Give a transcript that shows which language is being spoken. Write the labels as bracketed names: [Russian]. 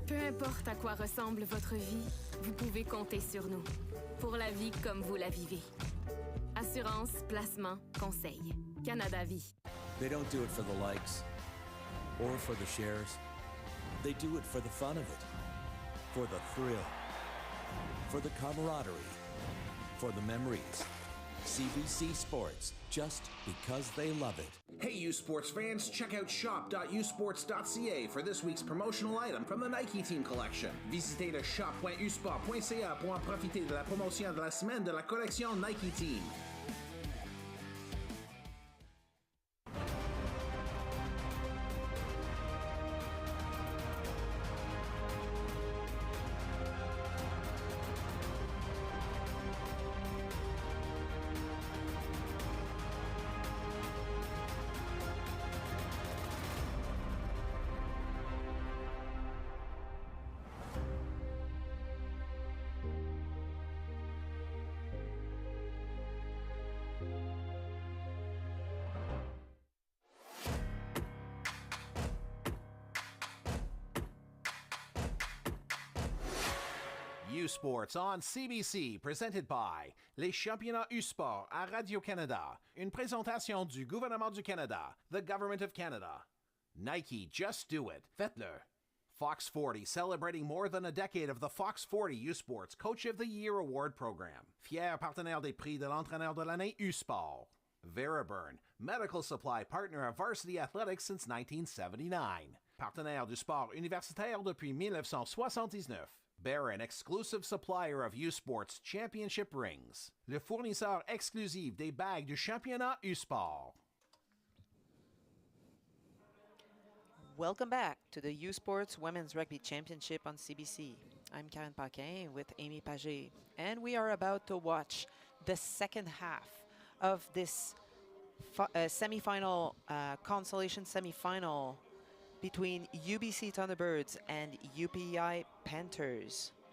[French] importe à quoi ressemble votre vie, vous pouvez compter sur nous. Pour la vie comme vous la vivez. Assurance, placement, conseil. Canada Vie. [English] They don't do it for the likes or for the shares. They do it for the fun of it, for the thrill, for the camaraderie, for the memories. CBC Sports, just because they love it. Hey, U Sports fans, check out shop.usports.ca for this week's promotional item from the Nike Team Collection. [French] Visitez le shop.usport.ca pour en profiter de la promotion de la semaine de la collection Nike Team. [English] U Sports on CBC, presented by [French] les championnats U-Sport à Radio-Canada. Une présentation du gouvernement du Canada, [English] the Government of Canada. Nike, just do it. [French] Faites-le. [English] Fox 40, celebrating more than a decade of the Fox 40 U-Sports Coach of the Year Award Program. [French] Fier partenaire des prix de l'entraîneur de l'année U-Sport. [English] Veriburn, medical supply partner of Varsity Athletics since 1979. [French] Partenaire du sport universitaire depuis 1979. [English] Barron, exclusive supplier of U-Sports Championship rings. [French] Le fournisseur exclusif des bagues du championnat U-Sport. [English] Welcome back to the U Sports Women's Rugby Championship on CBC. I'm Karen Paquin with Amy Paget, and we are about to watch the second half of this semifinal, consolation semifinal between UBC Thunderbirds and UPEI Panthers.